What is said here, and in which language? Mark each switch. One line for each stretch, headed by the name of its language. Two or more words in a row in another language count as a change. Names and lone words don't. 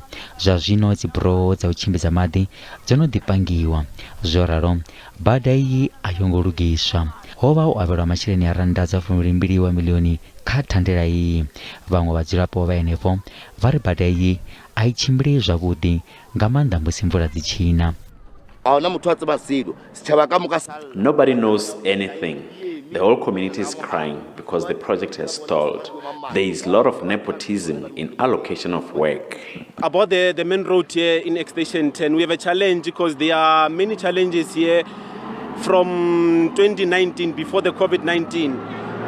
Venda: Zwa zwino dziburoho dza u tshimbidza maḓi dzo no ḓipangiwa. Zwo ralo bada iyi a yo ngo lugiswa. Ho vha u avhelwa masheleni a rannda dza 22 milioni kha thandela iyi. Vhaṅwe vhadzulapo vha henefho vha ri bada iyi a I tshimbile zwavhuḓi nga maanḓa musi mvula dzi tshina.
English: Nobody knows anything. The whole community is crying because the project has stalled. There is a lot of nepotism in allocation of work. About the main road here in Extension 10, we have a challenge because there are many challenges here from 2019, before the COVID-19.